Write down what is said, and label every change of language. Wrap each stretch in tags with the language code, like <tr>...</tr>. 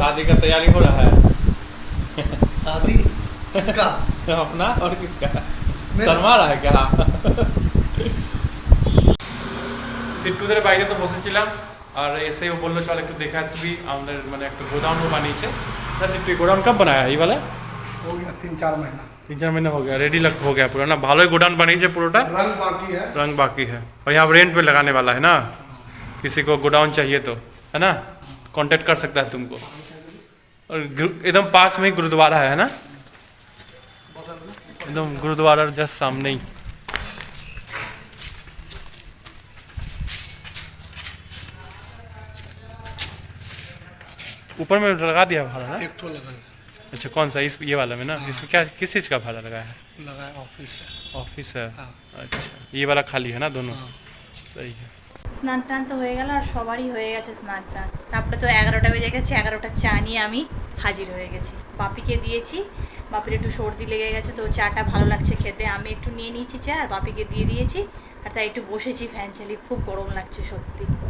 <hi>शादी का तैयारी हो रहा है? शादी किसका? अपना और किसका? शर्मा रहा है क्या?</hi> <bn>সিট্টুদের বাইরে তো বসেছিলাম, আর এসে ও বললো চল একটু দেখে আসবি, আমাদের মানে একটা গোডাউনও বানিয়েছে।</bn> <hi>সিট্টু गोडाउन कब बनाया ये वाला? हो गया 3-4 महीना। 3-4 महीना हो गया, रेडी हो गया पूरा ना।</hi> <bn>भालो गोडाउन बनीचे पूरा,</bn> <hi>रंग बाकी है। रंग बाकी है। और यहाँ रेंट पे लगाने वाला है ना, किसी को गोडाउन चाहिए तो, है ना, कांटेक्ट कर सकता है तुमको। और एकदम पास में ही गुरुद्वारा है ना, एकदम गुरुद्वारा जस्ट सामने ही। ऊपर में लगा दिया भाड़ा ना? एक तो लगा अच्छा कौन सा, इस ये वाला में ना? इसमें क्या किस चीज़ का भाड़ा लगाया है? लगा है, ऑफिस है। ऑफिस है। हाँ। अच्छा ये वाला खाली है ना दोनों? सही है।</hi> <bn>স্নান টান তো হয়ে গেল, আর সবারই হয়ে গেছে স্নান টান। তারপরে তো 11টা বেজে গেছে, 11টার চা নিয়ে আমি হাজির হয়ে গেছি। বাপিকে দিয়েছি, বাপির একটু সর্দি লেগে গেছে, তো চাটা ভালো লাগছে খেতে। আমি একটু নিয়ে নিয়েছি চা, আর বাপিকে দিয়ে দিয়েছি। আর তাই একটু বসেছি ফ্যান চালিয়ে, খুব গরম লাগছে সত্যি।</bn>